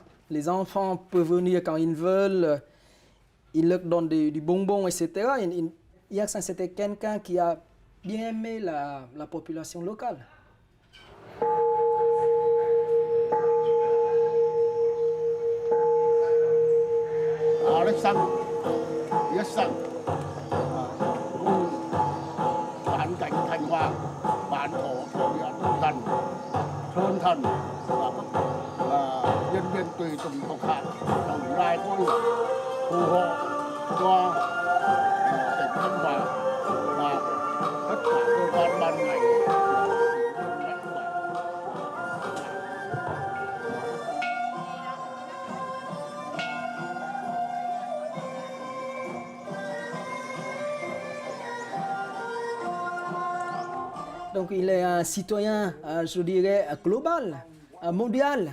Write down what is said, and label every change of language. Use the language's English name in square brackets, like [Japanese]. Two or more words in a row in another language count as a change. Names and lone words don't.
[French] Les enfants peuvent venir quand ils veulent, il leur donne du bonbon, etc. Yersin, c'était quelqu'un qui a bien aimé la population locale. [Vietnamese] Alexandre Yersin, bản cảnh Thành Hoàng, bản thổ thổ địa Đông Thần, Sơn Thần và nhân viên tùy tùng thuộc hạ đồng lai phối hợp phù hộ cho tỉnh Thanh Hóa và tất cả cơ quan ban ngành. [French] Donc il est un citoyen, je dirais, global, mondial.